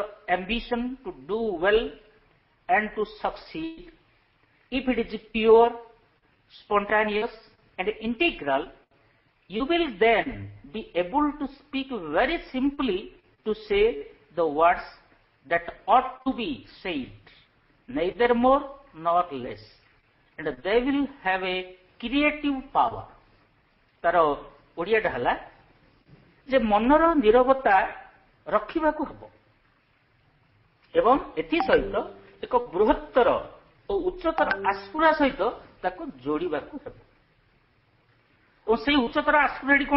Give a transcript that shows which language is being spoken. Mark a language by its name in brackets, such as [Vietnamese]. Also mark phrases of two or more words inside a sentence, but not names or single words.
[English] ambition to do well and to succeed, if it is pure, spontaneous and integral, you will then be able to speak very simply to say the words that ought to be said, neither more nor less, and they will have a creative power. [Odia] ତାର ଓଡ଼ିଆଟା ହେଲା ଯେ ମନର ନିରବତା ରଖିବାକୁ ହେବ ଏବଂ ଏଥି ସହିତ ଏକ ବୃହତ୍ତର ଓ ଉଚ୍ଚତର ଆସ୍ଫୁରା ସହିତ ତାକୁ ଯୋଡ଼ିବାକୁ ହେବ। ଓ ସେଇ ଉଚ୍ଚତର ଆସ୍ଫୁରାଟି କ'ଣ?